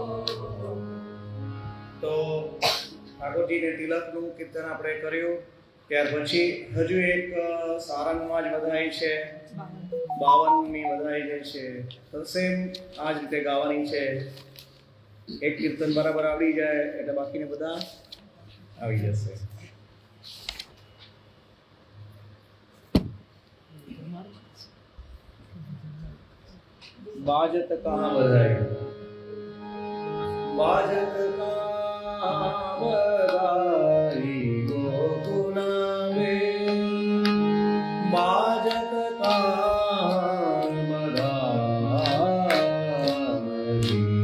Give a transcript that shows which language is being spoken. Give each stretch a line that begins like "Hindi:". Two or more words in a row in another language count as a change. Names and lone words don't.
Gujarati: તો ઠાકોરજીને તિલકનું કીર્તન આપણે કર્યું. ત્યાર પછી હજુ એક સારંગમાં જ વધાઈ છે, 52ની વધાઈ જે છે તો સેમ આ જ રીતે ગાવાની છે. એક કીર્તન બરાબર આવડી જાય એટલે બાકીને બધા આવી જશે.
Hindi: बाजत कहाँ बधाई, बाजत कहाँ बधाई गोकुल में, बाजत कहाँ बधाई,